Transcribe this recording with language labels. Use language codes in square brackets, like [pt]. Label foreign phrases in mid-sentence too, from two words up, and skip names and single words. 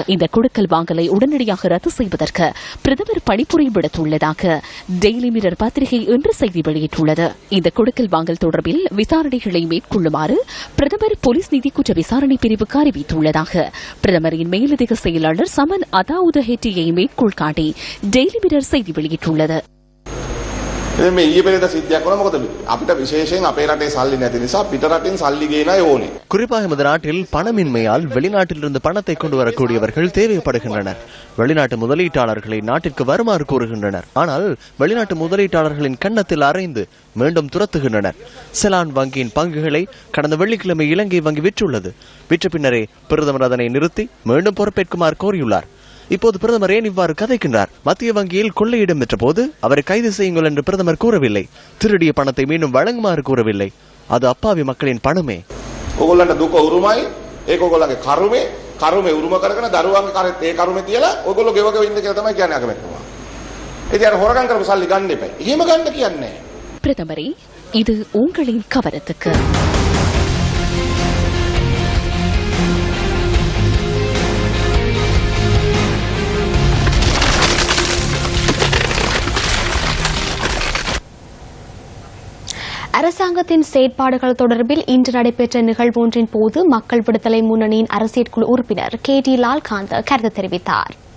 [ta] இந்த கொடுக்கல் வாங்கலை உடனடியாக ரத்து செய்வதற்கு பிரதமர் பணிப்புரை விடுத்துள்ளதாக டெய்லி மிரர் பத்திரிகை இன்று செய்தி வெளியிட்டுள்ளது. இந்த கொடுக்கல் வாங்கல் தொடர்பில் விசாரணைகளை மேற்கொள்ளுமாறு பிரதமர் போலீஸ் நிதி குற்ற விசாரணை பிரிவுக்கு அறிவித்துள்ளதாக பிரதமரின் மேலதிக செயலாளர் சமன் அதாவுத ஹெட்டியை மேற்கோள் காட்டி டெய்லி மிரர் செய்தி வெளியிட்டுள்ளது. [si] මේ ඊයේ පෙරේද සිද්ධියක් වුණා. මොකද අපිට විශේෂයෙන් අපේ රටේ සල්ලි නැති නිසා පිට රටින් சல்லி ගේනයි ඕනේ. [ta] குறிப்பாக நமது நாட்டில் பணமின்மையால் வெளிநாட்டிலிருந்து பணத்தை கொண்டு வரக்கூடியவர்கள் தேவைப்படுகின்றனர். வெளிநாட்டு முதலீட்டாளர்களை நாட்டிற்கு வருமாறு கூறுகின்றனர். ஆனால் வெளிநாட்டு முதலீட்டாளர்களின் கன்னத்தில் அறைந்து மீண்டும் துரத்துகின்றனர். செலான் வங்கியின் பங்குகளை கடந்த வெள்ளிக்கிழமை இலங்கை வங்கி விற்றுள்ளது. விற்ற பின்னரே பிரதமர் அதனை நிறுத்தி மீண்டும் பொறுப்பேற்குமாறு கோரியுள்ளார். இப்போது பிரதமர் ஏன் இவ்வாறு கதைக்கின்றார்? மத்திய வங்கியில் கொள்ளையிடம் பெற்ற போது அவரை கைது செய்யுங்கள் என்று பிரதமர் கூறவில்லை. திருடிய பணத்தை மீண்டும் வழங்குமாறு கூறவில்லை. அது அப்பாவி மக்களின் பணமே. [si] ඕගොල්ලන්ට දුක උරුමයි. ඒක ඕගොල්ලන්ගේ කරුමේ උරුම කරගෙන දරුවන්ගේ කරේ ඒ කරුමේ තියලා ඕගොල්ලෝ ගෙවගෙන ඉන්න කියලා තමයි කියන්නේ අකමැතිතුමා. ඉතින් අර හොරගම් කරපු සල්ලි ගන්න එපා. එහෙම ගන්න කියන්නේ. [ta] பிரதமரே, இது உங்களின் கவனத்துக்கு. அரசாங்கத்தின் செயற்பாடுகள் தொடர்பில் இன்று நடைபெற்ற நிகழ்வு ஒன்றின் போது மக்கள் விடுதலை முன்னணியின் அரசியற்குழு உறுப்பினர் KT லால்காந்த் கருத்து தெரிவித்தார்.